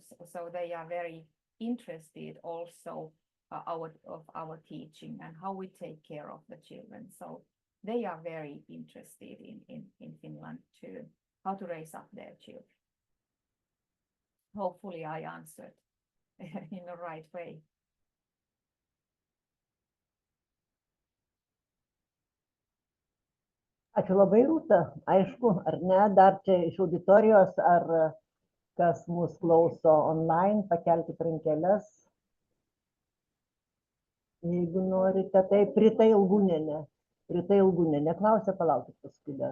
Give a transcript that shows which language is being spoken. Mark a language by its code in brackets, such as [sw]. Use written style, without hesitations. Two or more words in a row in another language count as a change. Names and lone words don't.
[en] So they are very interested also of our teaching and how we take care of the children. So they are very interested in Finland too, how to raise up their children. Hopefully I answered in the right way. [lt] Ačiū labai, Rūta. Aišku, ar ne, dar čia iš auditorijos, ar kas mus klauso online, pakelkite rankeles. Jeigu norite, tai Rita Ilgūnienė klausia, palaukit paskui dar.